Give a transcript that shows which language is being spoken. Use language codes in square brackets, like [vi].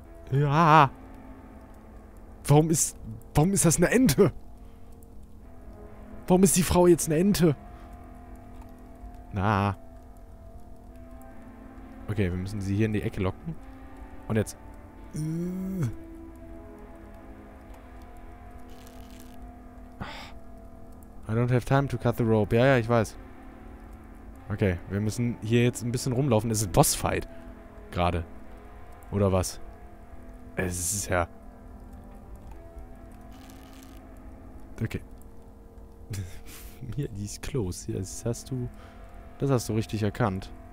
[de] Ja. Warum ist das eine Ente? Warum ist die Frau jetzt eine Ente? Na. Okay, wir müssen sie hier in die Ecke locken. Und jetzt. [en] I don't have time to cut the rope. [de] Ja, ich weiß. Okay, wir müssen hier jetzt ein bisschen rumlaufen. Es ist ein Bossfight. Gerade. Oder was? Es ist ja... Okay. Hier, die ist close. Hier, das hast du richtig erkannt.